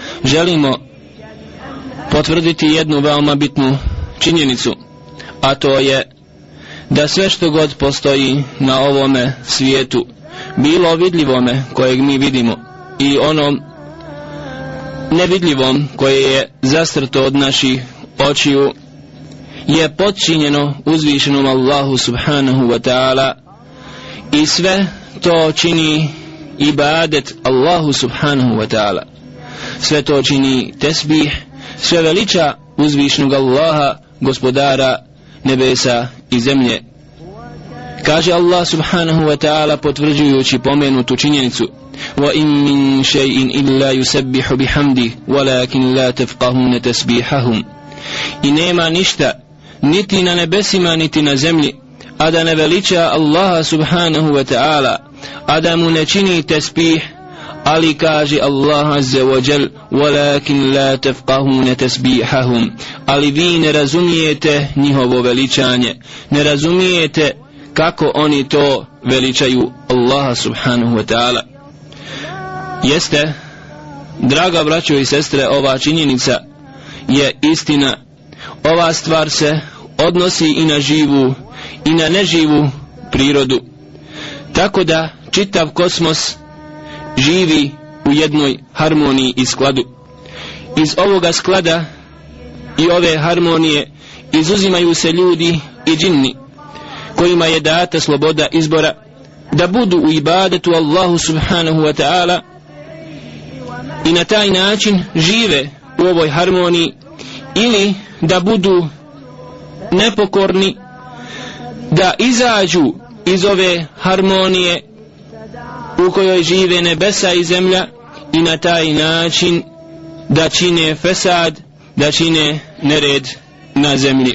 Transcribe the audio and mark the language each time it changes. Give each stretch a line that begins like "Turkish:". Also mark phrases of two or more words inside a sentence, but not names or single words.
Bosnian: želimo potvrditi jednu veoma bitnu činjenicu, a to je da sve što god postoji na ovome svijetu, bilo vidljivome kojeg mi vidimo i onom nevidljivom koje je zastrto od naših očiju, je podčinjeno uzvišenom Allahu
Arabic: سبحانه وتعالى,
Bosnian: i sve to čini ibadet Allahu
Arabic: سبحانه وتعالى.
Bosnian: Sve to čini tesbih, sve veliča uzvišenog Allaha, gospodara nebesa i zemlje. Kaže Allah
Arabic: سبحانه وتعالى
Bosnian: potvrđujući pomenutu činjenicu:
Arabic: وَإِن مِّن شَيْءٍ إِلَّا يُسَبِّحُ بِحَمْدِهِ وَلَكِنْ لَا تَفْقَهُونَ تَسْبِيحَهُمْ.
Bosnian: I nema ništa, niti na nebesima, niti na zemlji, a da ne veliča Allaha
Arabic: سبحانه وتعالى,
Bosnian: a da mu ne čini tesbih, ali kaže Allah
Arabic: عز وجل: وَلَكِنْ لَا تَفْقَهُونَ تَسْبِيحَهُمْ.
Bosnian: Ali vi ne razumijete njihovo veličanje, ne razumijete kako oni to veličaju Allaha
Arabic: سبحانه وتعالى.
Bosnian: Jeste, draga braćo i sestre, ova činjenica je istina. Ova stvar se odnosi i na živu i na neživu prirodu, tako da čitav kosmos živi u jednoj harmoniji i skladu. Iz ovoga sklada i ove harmonije izuzimaju se ljudi i džinni, kojima je data sloboda izbora da budu u ibadetu Allahu
Arabic: سبحانه وتعالى
Bosnian: i na taj način žive u ovoj harmoniji, ili da budu nepokorni, da izađu iz ove harmonije u kojoj žive nebesa i zemlja i na taj način da čine fesad, da čine nered na zemlji.